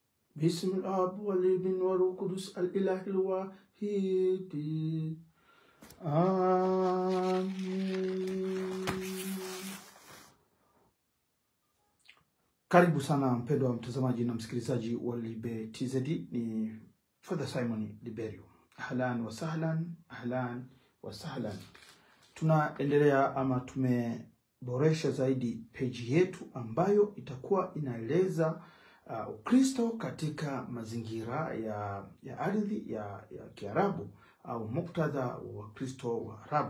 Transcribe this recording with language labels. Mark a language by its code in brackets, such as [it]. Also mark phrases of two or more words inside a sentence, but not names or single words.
[ar] بسم الآب والابن والروح القدس الإله الواحد آمين. [sw] Karibu sana mpendwa mtazamaji na msikilizaji wa Libe TZ. Ni Father Simon Liberio. [ar] أهلا وسهلا، أهلا وسهلا. [sw] Tunaendelea ama tumeboresha zaidi page yetu ambayo itakuwa inaeleza Ukristo katika mazingira ya ardhi ya Kiarabu au muktadha wa Kristo wa Arabu.